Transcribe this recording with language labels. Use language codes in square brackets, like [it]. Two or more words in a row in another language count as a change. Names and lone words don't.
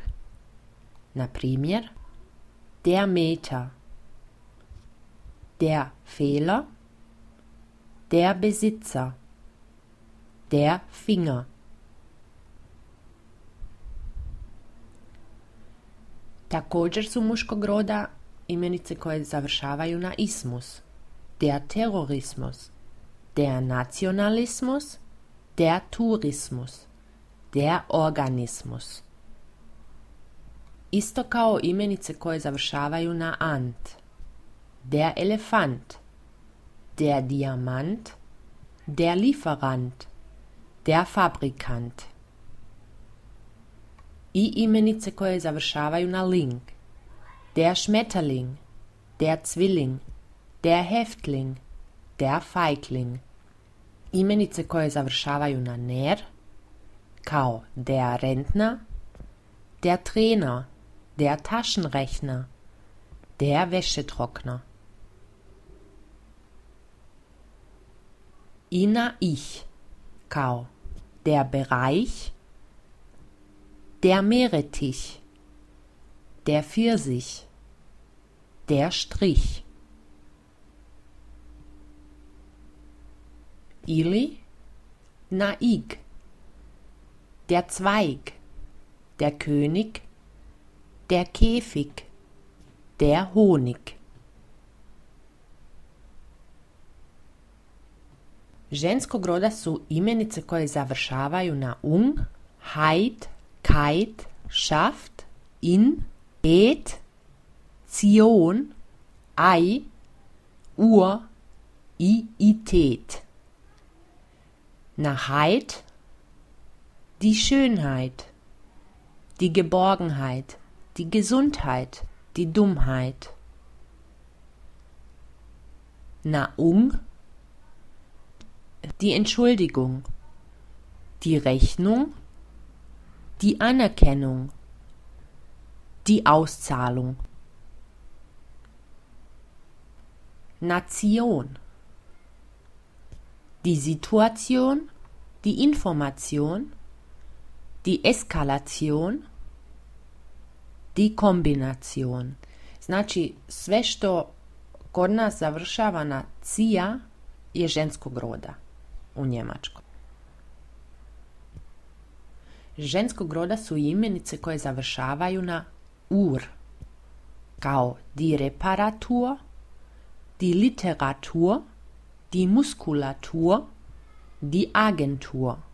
[hr] Na primjer, [de] der Meter, der Fehler, der Besitzer, der Finger. [hr] Također su muškog roda imenice koje završavaju na ismus. [de] Der Terrorismus, der Nationalismus, der Tourismus, der Organismus. [hr] Isto kao imenice koje završavaju na ant. [de] Der Elefant, der Diamant, der Lieferant, der Fabrikant. [hr] I imenice koje završavaju na ling. [de] Der Schmetterling, der Zwilling, der Häftling, der Feigling. [hr] Imenice koje završavaju na ner, kao [de] der Rentner, der Trainer, der Taschenrechner, der Wäschetrockner. [hr] I na ich, kao [de] der Bereich, der Meerrettich, der Pfirsich, der Strich. [hr] Ili na ig, [de] der Zweig, der König, der Käfig, der Honig. [hr] Ženskog roda su imenice koje završavaju na ung, heit, keit, schaft, in, et, zion, ei, ur, i, itet. Na heit, [de] die Schönheit, die Geborgenheit, die Gesundheit, die Dummheit. na die Entschuldigung, die Rechnung, die Anerkennung, die Auszahlung. Nation, die Situation, die Information, die Eskalation, die kombinacion. [hr] Znači, sve što kod nas završava na cija je ženskog roda u Njemačkoj. Ženskog roda su imenice koje završavaju na ur, kao [de] die Reparatur, die Literatur, die Muskulatur, die Agentur.